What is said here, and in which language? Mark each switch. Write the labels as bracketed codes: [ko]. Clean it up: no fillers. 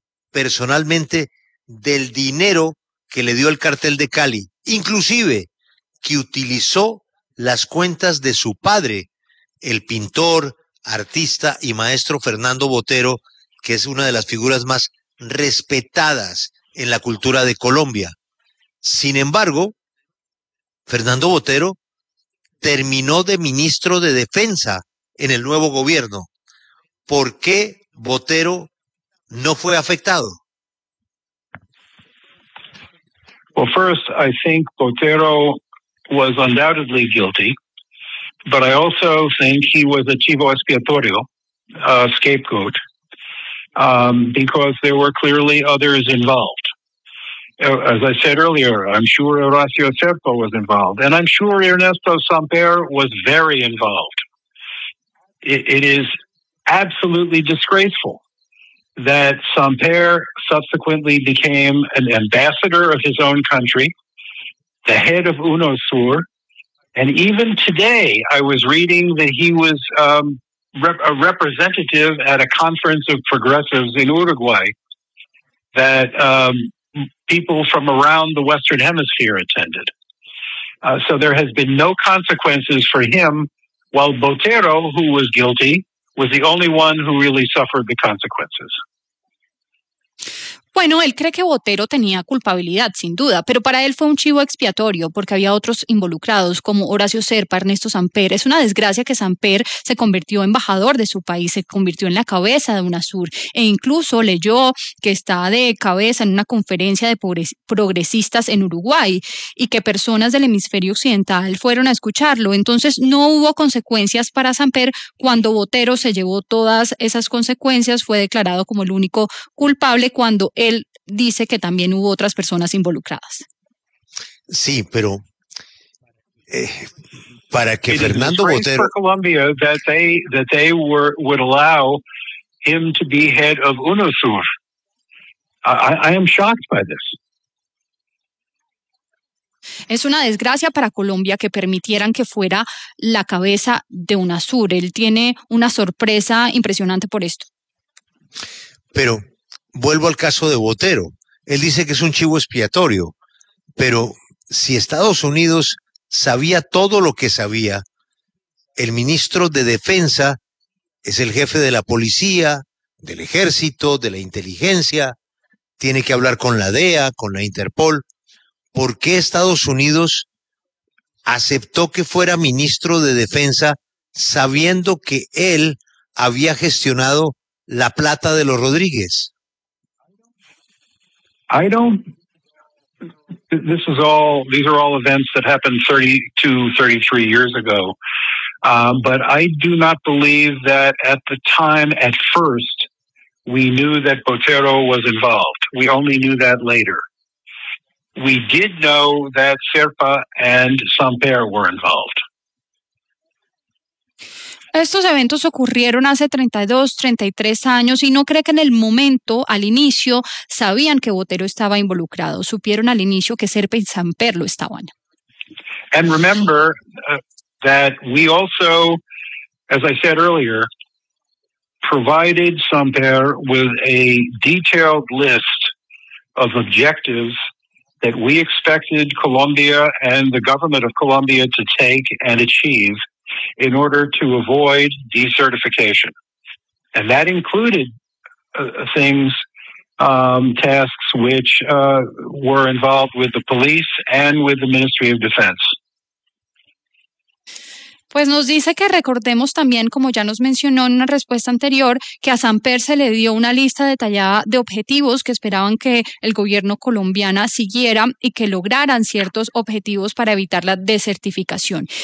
[es] personalmente del dinero que le dio el cartel de Cali, inclusive que utilizó las cuentas de su padre, el pintor, artista y maestro Fernando Botero, que es una de las figuras más respetadas en la cultura de Colombia. Sin embargo, Fernando Botero terminó de ministro de Defensa en el nuevo gobierno. ¿Por qué Botero no fue afectado? [en] Well, first, I think Botero was undoubtedly guilty, but I also think he was a [es] chivo expiatorio, [en] a scapegoat, because there were clearly others involved. As I said earlier, I'm sure Horacio Serpa was involved, and I'm sure Ernesto Samper was very involved. It is absolutely disgraceful that Samper subsequently became an ambassador of his own country, the head of UNOSUR, and even today I was reading that he was a representative at a conference of progressives in Uruguay that people from around the Western Hemisphere attended. So there has been no consequences for him, while Botero, who was guilty, was the only one who really suffered the consequences. [es] Bueno, él cree que Botero tenía culpabilidad, sin duda, pero para él fue un chivo expiatorio porque había otros involucrados como Horacio Serpa, Ernesto Samper. Es una desgracia que Samper se convirtió en embajador de su país, se convirtió en la cabeza de UNASUR e incluso leyó que está de cabeza en una conferencia de progresistas en Uruguay y que personas del hemisferio occidental fueron a escucharlo. Entonces no hubo consecuencias para Samper cuando Botero se llevó todas esas consecuencias, fue declarado como el único culpable cuando él dice que también hubo otras personas involucradas. Sí, pero para que Fernando Botero, [en] Colombia, that they would allow him to be head of UNOSUR. I am shocked by this. [es] Es una desgracia para Colombia que permitieran que fuera la cabeza de UNASUR. Él tiene una sorpresa impresionante por esto. Pero vuelvo al caso de Botero. Él dice que es un chivo expiatorio, pero si Estados Unidos sabía todo lo que sabía, el ministro de Defensa es el jefe de la policía, del ejército, de la inteligencia, tiene que hablar con la DEA, con la Interpol. ¿Por qué Estados Unidos aceptó que fuera ministro de Defensa sabiendo que él había gestionado la plata de los Rodríguez? [en] I don't, this is all, these are all events that happened 32, 33 years ago. But I do not believe that at the time, at first, we knew that Botero was involved. We only knew that later. We did know that Serpa and Samper were involved. [es] Estos eventos ocurrieron hace 32, 33 años y no cree que en el momento, al inicio, sabían que Botero estaba involucrado. Supieron al inicio que Serpa y Samper lo estaban. [en] And remember that we also, as I said earlier, provided Samper with a detailed list of objectives that we expected Colombia and the government of Colombia to take and achieve in order to avoid decertification. And that included things, tasks which were involved with the police and with the Ministry of Defense. [es] Pues nos dice que recordemos también, como ya nos mencionó en una respuesta anterior, que a Samper se le dio una lista detallada de objetivos que esperaban que el gobierno colombiano siguiera y que lograran ciertos objetivos para evitar la desertificación.